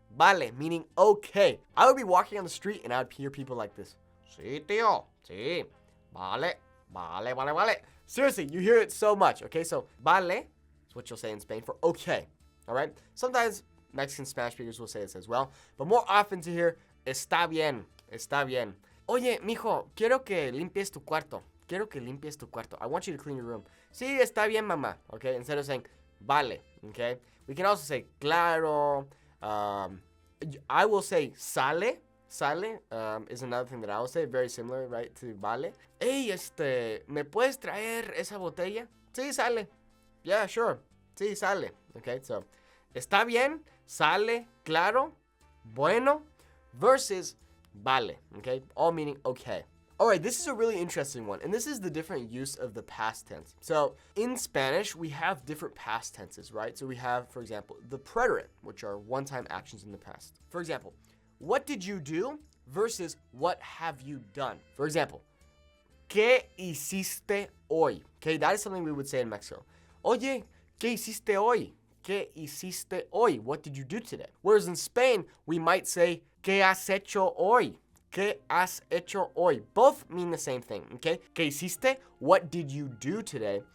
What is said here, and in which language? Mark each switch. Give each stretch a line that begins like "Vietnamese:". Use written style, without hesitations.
English: Vale, meaning okay. I would be walking on the street and I would hear people like this.
Spanish: Sí, tío. Sí. Vale. Vale.
English: Seriously, you hear it so much, okay? So, vale is what you'll say in Spain for okay. All right? Sometimes Mexican Spanish speakers will say this as well. But more often to hear,
Spanish: está bien, está bien. Oye, mijo, quiero que limpies tu cuarto. Quiero que limpies tu cuarto.
English: I want you to clean your room.
Spanish: Sí, está bien, mamá.
English: Okay? Instead of saying, vale. Okay? We can also say, claro. I will say, sale. Sale is another thing that I will say. Very similar, right, to vale.
Spanish: Hey, ¿me puedes traer esa botella? Sí, sale.
English: Yeah, sure.
Spanish: Sí, sale. Okay, so, está bien, sale, claro, bueno, versus vale.
English: Okay, all meaning okay. Alright, this is a really interesting one, and this is the different use of the past tense. So, in Spanish, we have different past tenses, right? So we have, for example, the preterite, which are one-time actions in the past. For example, what did you do versus what have you done? For example,
Spanish: ¿qué hiciste hoy?
English: Okay, that is something we would say in Mexico.
Spanish: Oye, ¿qué hiciste hoy? ¿Qué hiciste hoy?
English: What did you do today? Whereas in Spain, we might say,
Spanish: ¿qué has hecho hoy? ¿Qué has hecho hoy?
English: Both mean the same thing, okay?
Spanish: ¿Qué hiciste?
English: What did you do today?